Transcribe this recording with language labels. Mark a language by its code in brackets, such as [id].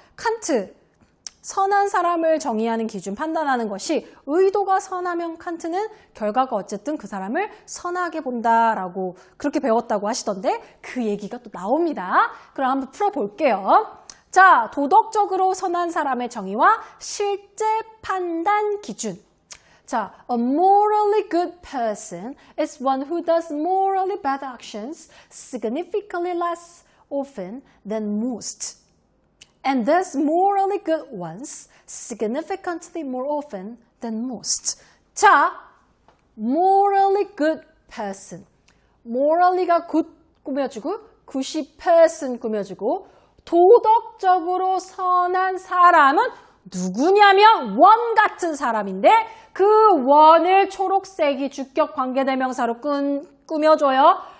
[ko] 칸트, 선한 사람을 정의하는 기준, 판단하는 것이 의도가 선하면 칸트는 결과가 어쨌든 그 사람을 선하게 본다라고 그렇게 배웠다고 하시던데, 그 얘기가 또 나옵니다. 그럼 한번 풀어볼게요. 자, 도덕적으로 선한 사람의 정의와 실제 판단 기준. [en] 자, a morally good person is one who does morally bad actions significantly less often than most, and does morally good ones significantly more often than most. 자, morally good person. [ko] morally가 good 꾸며주고, good이 person 꾸며주고, 도덕적으로 선한 사람은 누구냐면 원 같은 사람인데, 그 원을 초록색이 주격 관계대명사로 꾸며줘요.